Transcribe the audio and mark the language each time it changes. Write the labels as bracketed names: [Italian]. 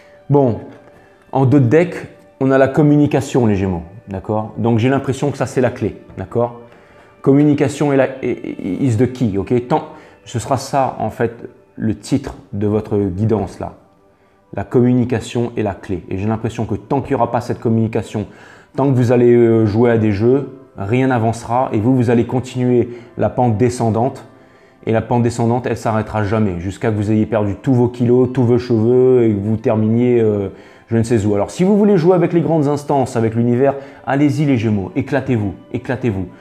[French] Bon, en 2 decks, on a la communication, les Gémeaux, d'accord? Donc j'ai l'impression que ça c'est la clé, d'accord? [English] Communication is the key, ok? [French] Ce sera ça en fait le titre de votre guidance là. La communication est la clé. Et j'ai l'impression que tant qu'il n'y aura pas cette communication, tant que vous allez jouer à des jeux, rien n'avancera et vous allez continuer la pente descendante. Et la pente descendante, elle s'arrêtera jamais jusqu'à que vous ayez perdu tous vos kilos, tous vos cheveux et que vous terminiez je ne sais où. Alors si vous voulez jouer avec les grandes instances, avec l'univers, allez-y les Gémeaux, éclatez-vous, éclatez-vous.